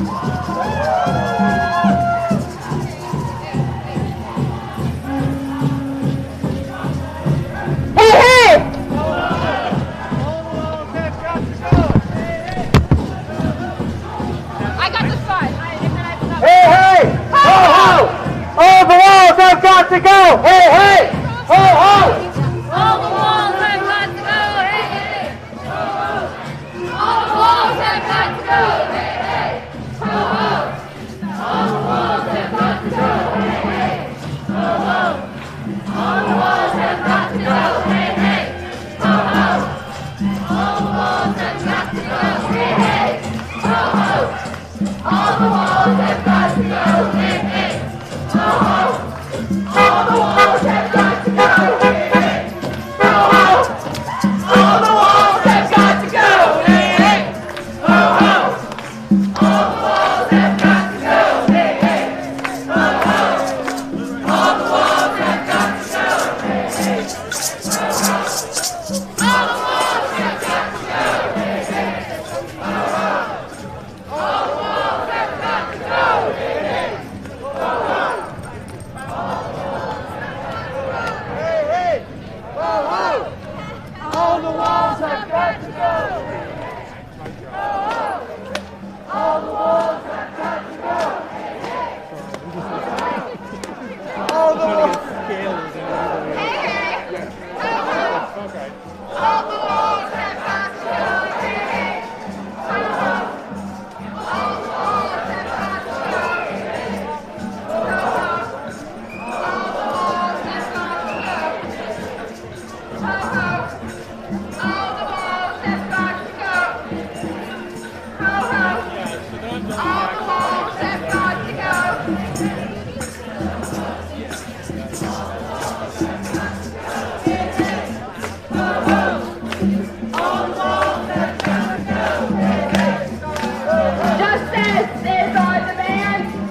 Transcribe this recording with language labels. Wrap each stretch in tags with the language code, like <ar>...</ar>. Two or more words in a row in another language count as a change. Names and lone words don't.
<en>Hey, hey! I got the spot. Hey, hey! Ho, ho! All the walls have got to go! Hey, hey! Ho, ho! All the walls have got to go. Hey, hey! All the walls have got to go. Hey, hey! Ho, ho! All the walls have got to go. Hey, hey! Ho, ho! All the walls have got to go. Hey, hey! Ho, ho! All the walls have got to go. Hey, hey! Ho, ho! All the walls have got to go. Hey, hey! Ho, ho! All the walls have got to go. Hey, hey! Ho, ho! All the walls have got to go. Hey, hey! Ho, ho! All the walls have got to go. Hey, hey! Ho, ho! All the walls have got to go. Hey, hey! Ho, ho! All the walls have got to go. Hey, hey! Ho, ho! All the walls have got to go. Hey, hey! Ho, ho! All the walls have got to go! All the walls have got to go! All the walls. All the walls have got to go. Hey, hey! Ho, ho! All the walls have got to go. Hey, hey! Ho, ho! All the walls have got to go. Ho, ho! All the walls have got to go. Ho, ho! All the walls have got to go. Justice is our demand.</en>